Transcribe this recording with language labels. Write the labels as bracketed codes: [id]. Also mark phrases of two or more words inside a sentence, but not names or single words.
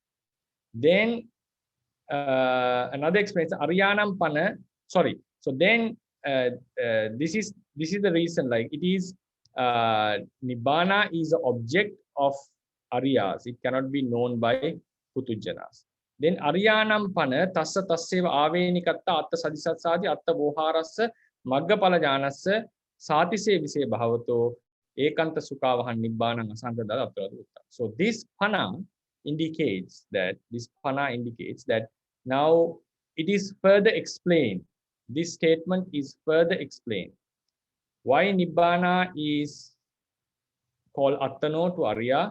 [en] Then another explanation, [pi] Aryanam Pana, [en] sorry. So then this is the reason, like it is Nibbana is the object of Aryas. It cannot be known by Putujjanas. [pi] Then Aryanam Pana tassa tasseva avenikata atta sadisatsadi atta voharassa Maggapala janassa satise vise bhavato ekanta sukavahan Nibbana asanta dada. [en] So this Pana indicates that now it is further explained. This statement is further explained. Why Nibbana is called Attano to Arya?